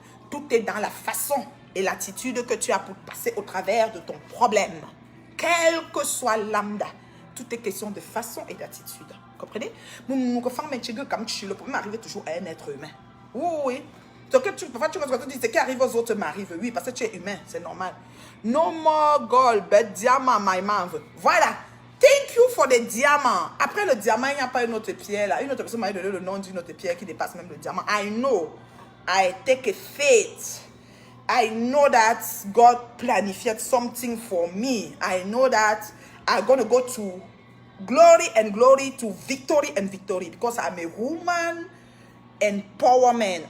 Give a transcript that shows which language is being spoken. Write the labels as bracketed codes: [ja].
[fr] Tout est dans la façon et l'attitude que tu as pour passer au travers de ton problème. Quel que soit lambda. Tout est question de façon et d'attitude. Comprenez? Le problème arrive toujours à un être humain. Oui. Donc, parfois, tu dis, ce qui arrive aux autres m'arrive. Oui, parce que tu es humain, c'est normal. [en] No more gold, but diamond, my man. Voilà. Thank you for the diamant. [fr] Après le diamant, il n'y a pas une autre pierre là. Une autre personne m'a donné le nom d'une autre pierre qui dépasse même le diamant. [en] I know. I take a faith. I know that God planified something for me. I know that I'm going to go to glory and glory to victory and victory because I'm a woman empowerment.